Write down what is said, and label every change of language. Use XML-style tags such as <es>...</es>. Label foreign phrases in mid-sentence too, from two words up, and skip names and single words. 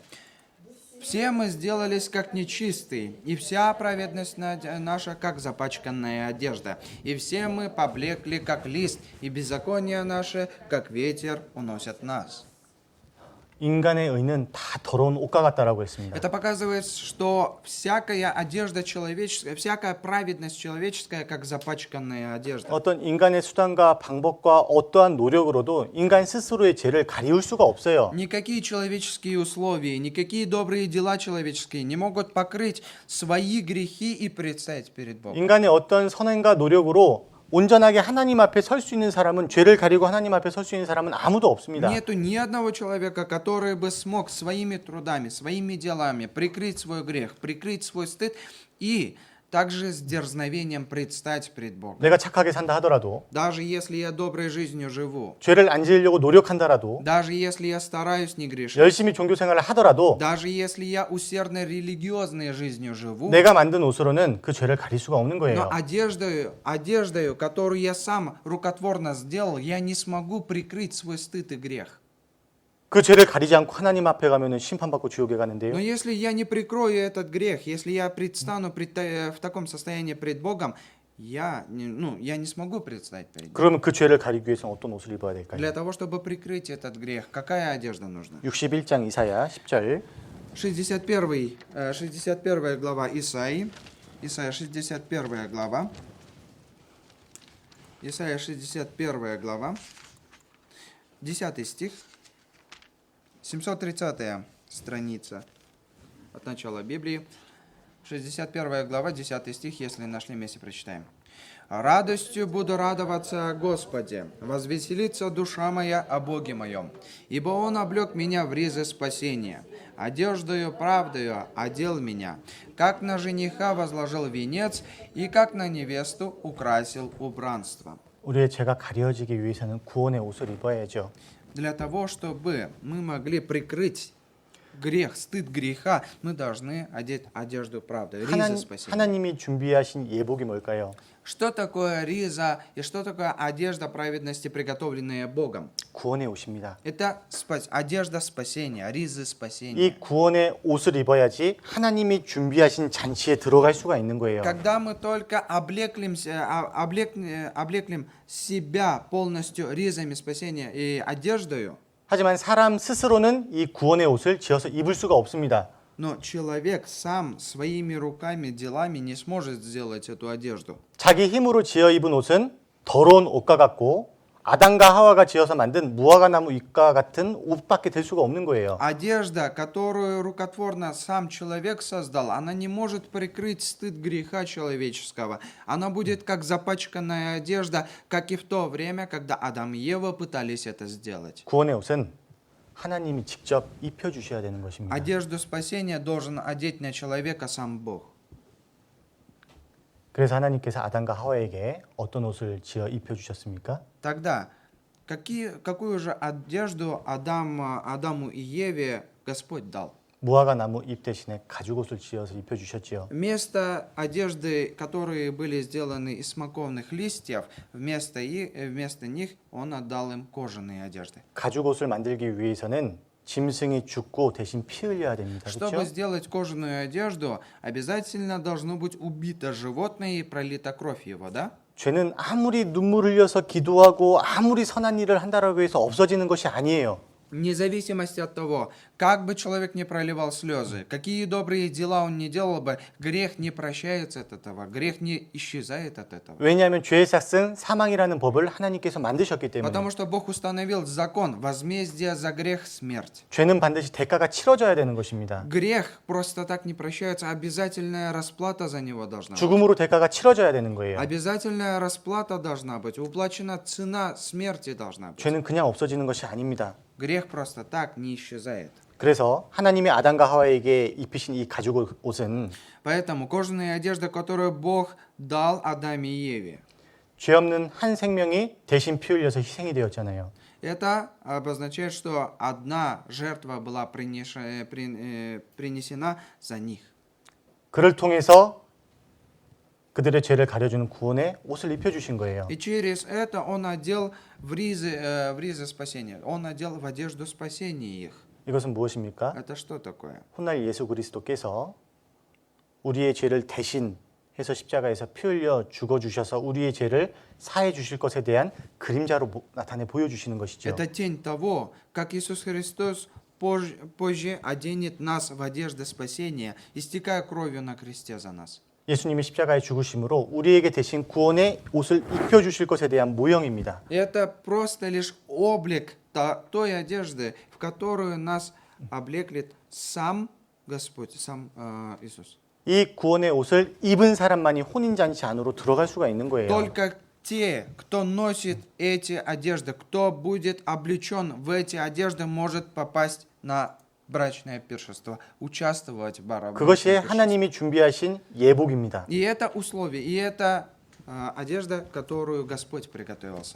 <ru>«Все мы сделались как нечистые, и вся праведность наша, как запачканная одежда, и все мы поблекли, как лист, и беззаконие наше, как ветер, уносят нас».</ru> <ko>인간의 의는 다 더러운 옷과 같다라고 했습니다.</ko> <ru>Это показывает, что всякая одежда человеческая, всякая праведность человеческая, как запачканная одежда.</ru> <ko>어떤 인간의 수단과 방법과 어떠한 노력으로도 인간 스스로의 죄를 가리울 수가 없어요.</ko> <ru>Никакие человеческие условия, никакие добрые дела человеческие не могут покрыть свои грехи и предстать перед Богом.</ru> <ko>인간의 어떤 선행과 노력으로 온전하게 하나님 앞에 설 수 있는 사람은 죄를 가리고 하나님 앞에 설 수 있는 사람은 아무도 없습니다.</ko> <ru>Нету ни одного человека, который бы смог своими трудами, своими делами прикрыть свой грех, прикрыть свой стыд и также с дерзновением предстать пред Богом.</ru> <ko>내가 착하게 산다 하더라도</ko> <ru>Даже если я доброй жизнью живу,</ru> <ko>죄를 안 지으려고 노력한다라도</ko> <ru>даже если я стараюсь не грешить,</ru> <ko>열심히 종교 생활을 하더라도</ko> <ru>даже если я усердно религиозной жизнью живу,</ru> <ko>내가 만든 옷으로는 그 죄를 가릴 수가 없는</ko> <ru>но</ru> <ko>거예요.</ko> <ru>одеждою, которую я сам рукотворно сделал, я не смогу прикрыть свой стыд и грех.</ru> <ko>그 죄를 가리지 않고 하나님 앞에 가면은 심판받고 지옥에 가는데요.</ko> <ru>Но если я не прикрою этот грех, если я предстану в таком состоянии пред Богом, я не смогу предстать перед Ним.</ru> <ko>그러면 그 죄를 가리기 위해서는 어떤 옷을 입어야 될까요?</ko> <ru>Для того, чтобы прикрыть этот грех, какая одежда нужна?</ru> <ko>61장 이사야 10절</ko> <ru>61 глава Исаии, Исайя 61 глава, Исайя 61 глава, 10 стих, 730 страница от начала Библии, 61 глава, 10 стих, если нашли вместе, прочитаем. «Радостью буду радоваться о Господе, возвеселится душа моя о Боге моем, ибо Он облек меня в ризы спасения, одеждою правдою одел меня, как на жениха возложил венец, и как на невесту украсил убранство».</ru> <ko>우리의 죄가 가려지기 위해서는 구원의 옷을 입어야죠.</ko> <ru>Для того, чтобы мы могли прикрыть грех, стыд греха, мы должны одеть одежду правды, риза спасения.</ru> <ko>하나님이 준비하신 예복이 뭘까요?</ko> <ru>Что такое риза и что такое одежда праведности, приготовленная Богом?</ru> <ko>구원의 옷입니다.</ko> <ru>Это одежда спасения, ризы спасения.</ru> <ko>이 구원의 옷을 입어야지 하나님이 준비하신 잔치에 들어갈 수가 있는 거예요.</ko> <ru>Когда мы только облеклем себя полностью ризами спасения и одеждою,</ru> <ko>하지만 사람 스스로는 이 구원의 옷을 지어서 입을 수가 없습니다.</ko> <ru>но человек сам своими руками, делами не сможет сделать эту одежду.</ru> <ko>자기 힘으로 지어 입은 옷은 더러운 옷과 같고 아담과 하와가 지어서 만든 무화과 나무 잎과 같은 옷밖에 될 수가 없는 거예요.</ko> <ru>Одежда, которую рукотворно сам человек создал, она не может прикрыть стыд греха человеческого. Она будет как запачканная одежда, как и в то время, когда Адам и Ева пытались это сделать.</ru> <ko>구원의 옷은 하나님이 직접 입혀 주셔야 되는 것입니다.</ko> <ru>Одежду спасения должен одеть на человека сам Бог.</ru> <ko>그래서 하나님께서 아담과 하와에게 어떤 옷을 지어 입혀 주셨습니까?</ko> <ru>Тогда, какую же одежду Адаму и Еве Господь дал?</ru> <ko>무화과 나무 잎 대신에 가죽 옷을 지어서 입혀 주셨지요.</ko> <ru>Вместо одежды, которые были сделаны из смоковных листьев, вместо них Он отдал им кожаные одежды.</ru> <ko>가죽 옷을 만들기 위해서는 짐승이 죽고 대신 피 흘려야 됩니다.</ko> <ru>Чтобы</ru> <ko>그렇죠?</ko> <ru>сделать кожаную одежду, обязательно должно быть убито животное и пролита кровь его, да?</ru> <ko>죄는 아무리 눈물 흘려서 기도하고 아무리 선한 일을 한다라고 해서 없어지는 것이 아니에요.</ko> <ru>Вне зависимости от того, Как бы человек не проливал слезы, какие добрые дела он не делал бы, грех не прощается от этого, грех не исчезает от этого.</ru> <ko>왜냐하면 죄의 삭은 사망이라는 법을 하나님께서 만드셨기 때문에</ko> <ru>Потому что Бог установил закон, возмездие за грех – смерть.</ru> <ko>죄는 반드시 대가가 치러져야 되는 것입니다.</ko> <ru>Грех просто так не прощается, обязательная расплата за него должна быть.</ru> <ko>죽음으로 대가가 치러져야 되는 거예요.</ko> <ru>Обязательная расплата должна быть, уплачена цена смерти должна быть.</ru> <ko>죄는 그냥 없어지는 것이 아닙니다.</ko> <ru>Грех просто так не исчезает.</ru> <ko>그래서 하나님이 아담과 하와에게 입히신 이 가죽 옷은</ko> <ru>Поэтому кожаная одежда, которую Бог дал Адаме и Еве,</ru> <ko>죄 없는 한 생명이 대신 피 흘려서 희생이 되었잖아요.</ko> <ru>это обозначает, что одна жертва была принесена за них.</ru> <ko>그를 통해서 그들의 죄를 가려주는 구원의 옷을 입혀주신 거예요.</ko> <ru>И через это Он одел в ризы спасения. Он одел в одежду спасения их.</ru> <ko>이것은 무엇입니까?</ko> <ru>Это что такое?</ru> <ko>훗날 예수 그리스도께서 우리의 죄를 대신 해서 십자가에서 피 흘려 죽어 주셔서 우리의 죄를 사해 주실 것에 대한 그림자로 나타내 보여 주시는 것이죠.</ko> <ru>Это тень того, как Иисус Христос позже оденет нас в одежды спасения, истекая кровью на кресте за нас.</ru> <ko>예수님이 십자가에 죽으심으로 우리에게 대신 구원의 옷을 입혀 주실 것에 대한 모형입니다.</ko> <ru>Это просто лишь облик той одежды, в которую нас облеклет сам Господь, сам Иисус.</ru> <ko>이 구원의 옷을 입은 사람만이 혼인잔치 안으로 들어갈 수가 있는 거예요.</ko> <ru>Только те, кто носит эти одежды, кто будет облечен в эти одежды, может попасть на брачное пиршество, участвовать в брачном</ru> <ko>그것이</ko> <ru>пиршестве.</ru> <ko>하나님이 준비하신 예복입니다.</ko> <ru>И это условие, и это одежда, которую Господь приготовил сам.</ru>